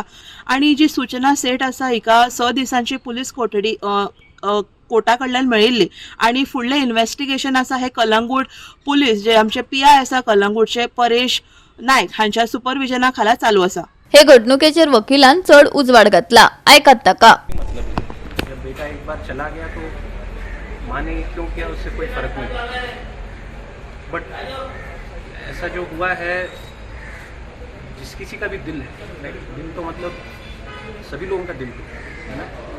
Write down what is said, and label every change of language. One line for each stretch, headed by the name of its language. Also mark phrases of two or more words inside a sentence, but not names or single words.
Konkani: आनी जी सूचना सेठ आसा हिका 6 दिसांची पुलीस कोठडी कोर्टा कडल्यान मेळिल्ली आनी फुडलें इन्व्हेस्टिगेशन आसा हे कलंगूट पुलीस जे आमचे PI आसा कलंगूटचे परेश नायक हांच्या सुपरविजना खाला चालू आसा. हे घडणुकेचेर वकिलान चड उजवाड घातला. आयकात ताका.
Hindi: जब बेटा एक बार चला गया तो माँ ने क्यों किया उससे कोई फर्क नहीं पड़ता, बट ऐसा जो हुआ है जिस किसी का भी दिल है, राइट, दिल तो मतलब सभी लोगों का दिल है ना.